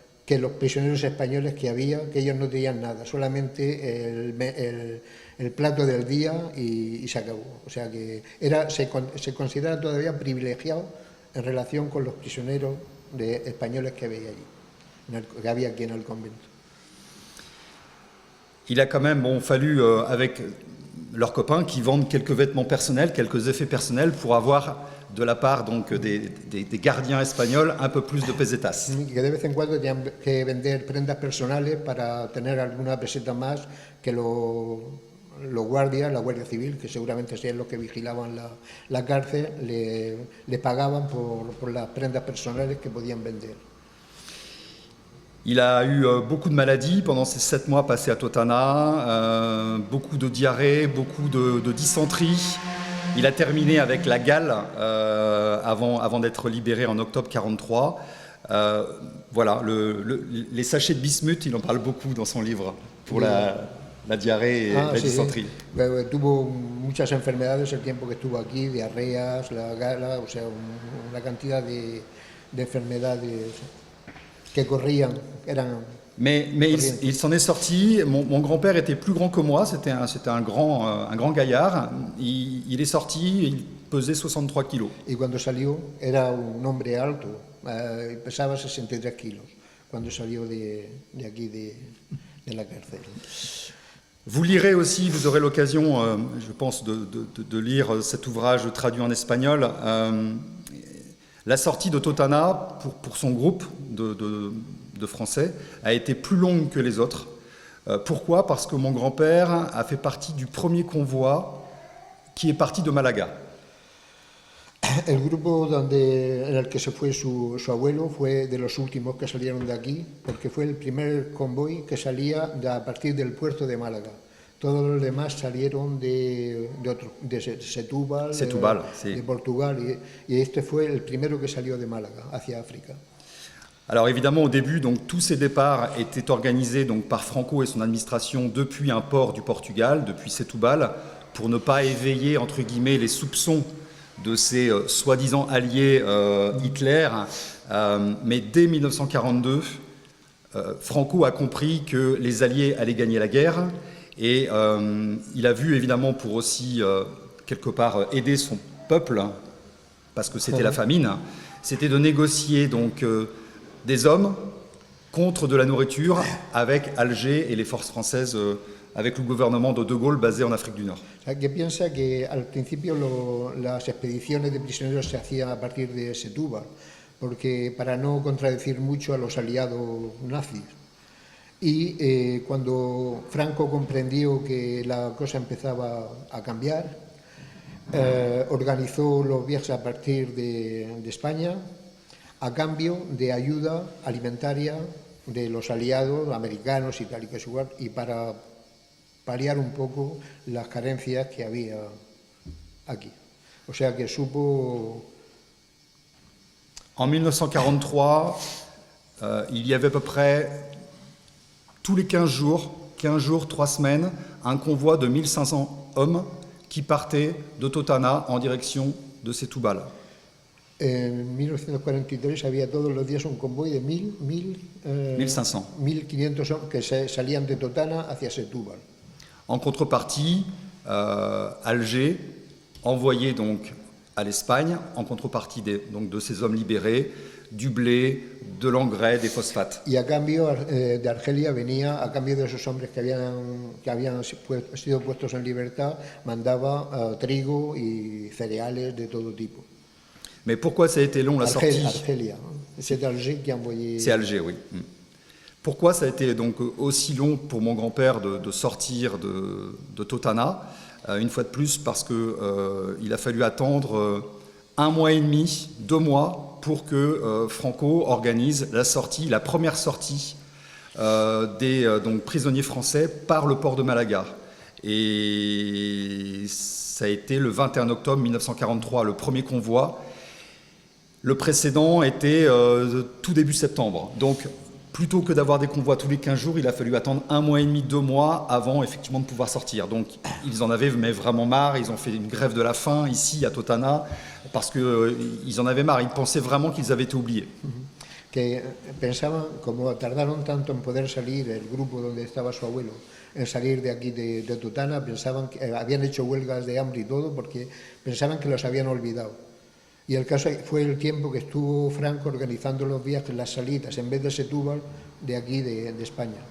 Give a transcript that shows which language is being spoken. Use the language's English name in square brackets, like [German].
[Spanish] que los prisioneros españoles que había, que ellos no tenían nada, solamente el plato del día y se acabó. O sea que se considera todavía privilegiado en relación con los prisioneros españoles que había allí, que había aquí en el convento. [French] Il a quand même fallu, avec leurs copains, qui vendent quelques vêtements personnels, quelques effets personnels, pour avoir de la part donc, des gardiens espagnols un peu plus de pesetas. [Spanish] Que de vez en cuando tenían que vender prendas personales para tener alguna peseta más que los guardias, la Guardia Civil, que seguramente serían los que vigilaban la cárcel, le pagaban por las prendas personales que podían vender. [French] Il a eu beaucoup de maladies pendant ces 7 mois passés à Totana, beaucoup de diarrhée, beaucoup de dysenterie. Il a terminé avec la gale avant d'être libéré en octobre 1943. Voilà, les sachets de bismuth, il en parle beaucoup dans son livre pour la diarrhée et la dysenterie. [Spanish] Sí. Tuvo muchas enfermedades el tiempo que estuvo aquí, diarreas, la gala, o sea, una cantidad de enfermedades que corrían, eran... [French] Mais il s'en est sorti. Mon grand-père était plus grand que moi, c'était un grand gaillard. Il est sorti, il pesait 63 kilos. [Spanish] Y cuando salió era un hombre alto, pesaba 63 kilos, cuando salió de aquí, de la cárcel. [French] Vous lirez aussi, vous aurez l'occasion, je pense, de lire cet ouvrage traduit en espagnol. La sortie de Totana, pour son groupe de Français, a été plus longue que les autres. Pourquoi ? Parce que mon grand-père a fait partie du premier convoi qui est parti de Malaga. [Spanish] El grupo en el que se fue su abuelo fue de los últimos que salieron de aquí, porque fue el primer convoy que salía a partir del puerto de Málaga. Todos los demás salieron de Setúbal, sí. de Portugal, y este fue el primero que salió de Málaga hacia África. [French] Alors évidemment, au début, donc, tous ces départs étaient organisés donc, par Franco et son administration depuis un port du Portugal, depuis Setúbal, pour ne pas éveiller, entre guillemets, les soupçons de ces soi-disant alliés Hitler. Mais dès 1942, Franco a compris que les alliés allaient gagner la guerre. Et il a vu évidemment pour aussi quelque part aider son peuple, parce que c'était la famine, c'était de négocier donc des hommes contre de la nourriture avec Alger et les forces françaises, avec le gouvernement de Gaulle basé en Afrique du Nord. [Spanish] Que piensa que al principio las expediciones de prisioneros se hacían a partir de Setúbal, porque para no contradecir mucho a los aliados nazis. Y cuando Franco comprendió que la cosa empezaba a cambiar, organizó los viajes a partir de España a cambio de ayuda alimentaria de los aliados americanos y tal y para paliar un poco las carencias que había aquí. O sea que supo... [French] En 1943, il y avait à peu près... tous les 15 jours, 3 semaines, un convoi de 1500 hommes qui partait de Totana en direction de Setúbal. [Spanish] En 1943 había todos los días un convoy de 1500 [French] hommes [Spanish] que salían de Totana hacia Setúbal. [French] En contrepartie, Alger envoyait donc à l'Espagne, en contrepartie donc de ces hommes libérés, du blé, de l'engrais, des phosphates. [Spanish] Y a cambio de Argelia venía, a cambio de esos hombres que habían sido puestos en libertad, mandaba trigo y cereales de todo tipo. [French] Mais pourquoi ça a été long la sortie ? Argelia, c'est Alger qui a envoyé... C'est Alger, oui. Pourquoi ça a été donc aussi long pour mon grand-père de sortir de Totana ? Une fois de plus, parce qu'il a fallu attendre 1 mois et demi, 2 mois, pour que Franco organise la première sortie des donc, prisonniers français par le port de Malaga. Et ça a été le 21 octobre 1943, le premier convoi. Le précédent était tout début septembre. Donc, plutôt que d'avoir des convois tous les 15 jours, il a fallu attendre 1 mois et demi, 2 mois avant effectivement de pouvoir sortir. Donc ils en avaient mais vraiment marre, ils ont fait une grève de la faim ici à Totana, parce qu'ils en avaient marre, ils pensaient vraiment qu'ils avaient été oubliés. [Spanish] que pensaban, como tardaron tanto en poder salir el grupo donde estaba su abuelo, en salir de aquí de Totana, pensaban que habían hecho huelgas de hambre y todo porque pensaban que los habían olvidado. Y el caso fue el tiempo que estuvo Franco organizando los viajes, las salidas, en vez de Setúbal, de aquí de España.